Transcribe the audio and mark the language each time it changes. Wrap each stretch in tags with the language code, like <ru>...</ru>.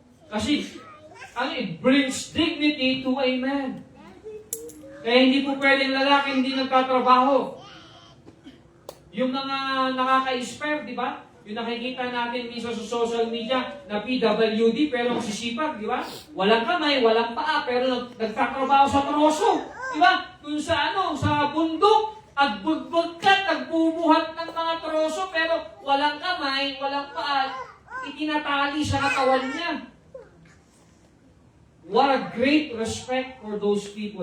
<en>Kasi, it brings dignity to a man.</en> <tl>Kaya hindi po pwedeng lalaki hindi nagtatrabaho. Yung mga nakaka-inspire, di ba? Yung nakikita natin minsan sa social media na PWD pero sisipag, di ba? Walang kamay, walang paa, pero nagtatrabaho sa troso. Di ba? Kung sa sa bundok, agbugbog ka, nagbubuhat ng mga troso, pero walang kamay, walang paa, itinatali sa katawan niya.</tl> <en>What a great respect for those people.</en>